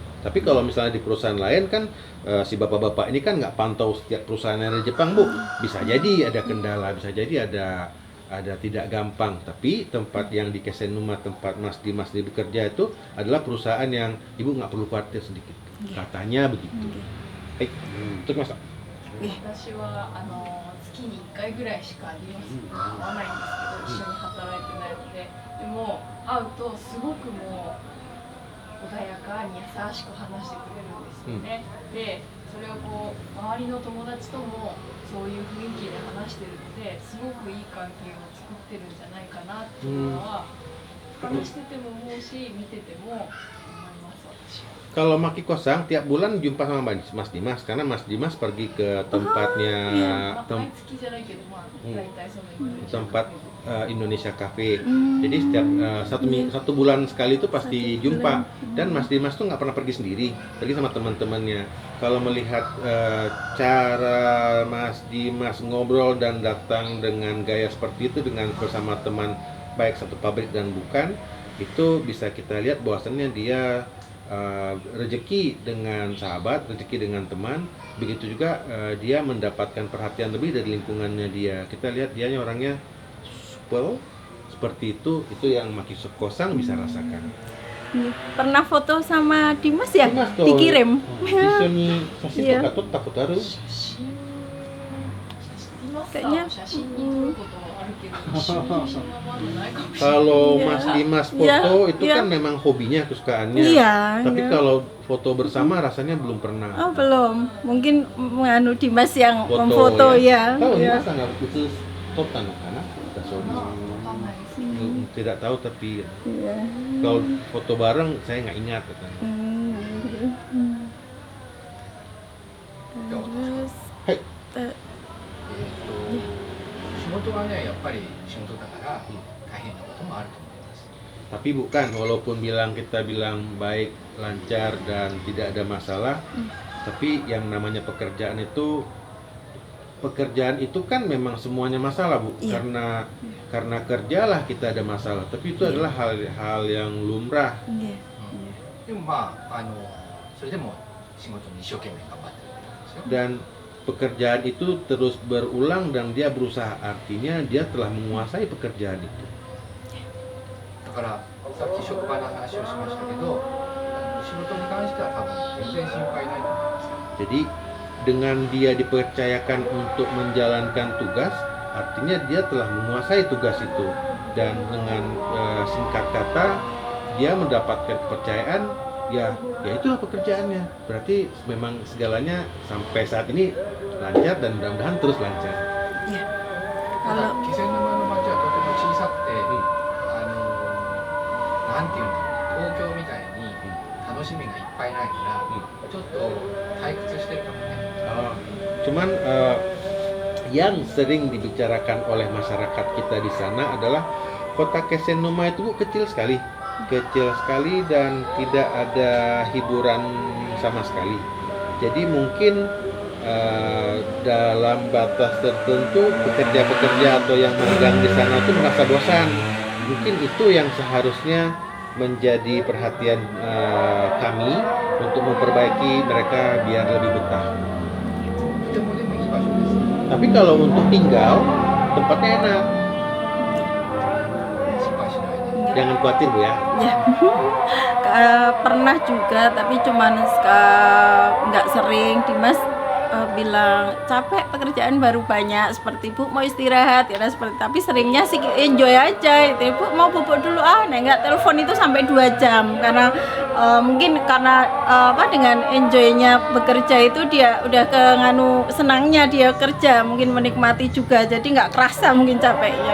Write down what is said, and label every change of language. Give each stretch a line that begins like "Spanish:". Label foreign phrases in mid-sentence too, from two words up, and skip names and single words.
Indonesian: Tapi kalau misalnya di perusahaan lain kan si bapak-bapak ini kan nggak pantau setiap perusahaan yang ada di Jepang, Bu. Bisa jadi ada kendala, bisa jadi ada tidak gampang. Tapi tempat yang di Kesenuma, tempat Mas Dimas bekerja itu adalah perusahaan yang Ibu nggak perlu khawatir sedikit. Katanya begitu. Baik, untuk Mas.
Japanese: 私は月に1回ぐらいしかリマスに会わないんですけど、一緒に働いてないので、でも会うとすごくもう穏やかに優しく話してくれるんですよね。で、それをこう周りの友達ともそういう雰囲気で話してるので、すごくいい関係を作ってるんじゃないかなっていうのは、話してても思うし、見てても思います私は。
Indonesian: Kalau Maki Kosang tiap bulan jumpa sama Mas Dimas karena Mas Dimas pergi ke tempatnya
Japanese: まあ毎月じゃないけど、まあ大体そのインドネシア
Indonesian: tempat Indonesia Cafe. Jadi setiap satu bulan sekali itu pasti jumpa. Dan Mas Dimas tuh nggak pernah pergi sendiri, pergi sama teman-temannya. Kalau melihat cara Mas Dimas ngobrol dan datang dengan gaya seperti itu dengan bersama teman baik satu pabrik dan bukan, itu bisa kita lihat bahwasannya dia rezeki dengan sahabat, rezeki dengan teman, begitu juga dia mendapatkan perhatian lebih dari lingkungannya dia. Kita lihat dia orangnya supel seperti itu yang Maki Kosang bisa rasakan. Pernah foto sama Dimas ya? Dimas tuh, Dikirim.
Japanese: 一緒に写真とか撮ったことある？写真写真写真に撮ることはあるけど、一緒に写真はまだないかもしれない。
Indonesian: Kalau Iya. Mas Dimas foto Iya, itu iya. kan memang hobinya, kesukaannya. Iya. Tapi iya. kalau foto bersama rasanya belum pernah. Oh belum, mungkin menganu Dimas yang Foto, memfoto ya. Tahu ya. Dimas nggak khusus foto karena kita sorry.
Japanese: わかんないですけど。
Indonesian: Tidak tahu tapi Iya. kalau foto bareng saya nggak ingat katanya. Terus
Japanese: はい。仕事はねやっぱり仕事だから大変なこともあると思います。
Indonesian: Tapi bukan, walaupun kita bilang baik, lancar dan tidak ada masalah, tapi yang namanya pekerjaan itu kan memang semuanya masalah, Bu. Iya. Karena kerjalah kita ada masalah, tapi itu adalah hal yang lumrah. Iya.
Japanese: でもまあそれでも仕事に一生懸命頑張ってるんですよ。
Indonesian: Dan pekerjaan itu terus berulang dan dia berusaha, artinya dia telah menguasai pekerjaan itu.
Japanese: だからさっき職場の話をしましたけど、仕事に関しては多分全然心配ないと思いますよ。
Indonesian: Jadi dengan dia dipercayakan untuk menjalankan tugas, artinya dia telah menguasai tugas itu, dan dengan singkat kata dia mendapatkan kepercayaan, ya itulah pekerjaannya. Berarti memang segalanya sampai saat ini lancar dan mudah-mudahan terus lancar.
Japanese: ただ
Indonesian: Kalau
Japanese: 気仙沼の町はとても小さくて、なんていうんだろう、東京みたいに楽しみがいっぱいないから、ちょっと退屈してるかもね。
Indonesian: Cuman yang sering dibicarakan oleh masyarakat kita di sana adalah kota Kesenuma itu, Bu, kecil sekali dan tidak ada hiburan sama sekali. Jadi mungkin dalam batas tertentu pekerja-pekerja atau yang magang di sana itu merasa bosan. Mungkin itu yang seharusnya menjadi perhatian kami untuk memperbaiki mereka biar lebih betah.
Japanese: とてもでもいい場所です。
Indonesian: Tapi kalau untuk tinggal, tempatnya enak.
Japanese: 心配しないで。
Indonesian: Jangan khawatir, Bu ya. ya pernah juga tapi cuman nggak sering. Dimas bilang capek pekerjaan baru banyak, seperti Bu mau istirahat ya seperti, tapi seringnya sih enjoy aja itu. Bu mau bubuk dulu nggak, telepon itu sampai 2 jam karena mungkin karena dengan enjoynya bekerja itu dia udah ke senangnya dia kerja, mungkin menikmati juga jadi nggak kerasa mungkin capeknya.